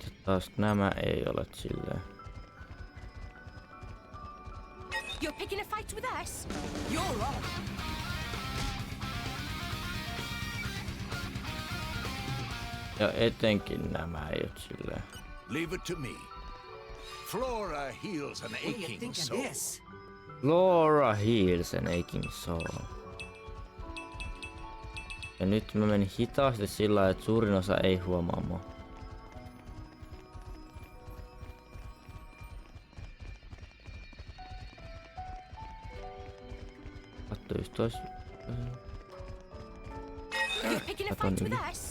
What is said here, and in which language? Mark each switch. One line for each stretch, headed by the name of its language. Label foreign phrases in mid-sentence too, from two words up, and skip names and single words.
Finnish: Taas nämä ei ole silleen.
English: You're picking a fight with us? You're on.
Finnish: Ja etenkin nämä ei ole silleen.
English: Leave it to me. Flora heals an aching soul. Laura heals an aching soul.
Finnish: Ja nyt mä menin hitaasti sillä, että suurin osa ei huomaa mua. Katso just tois.
English: You're picking a fight with us?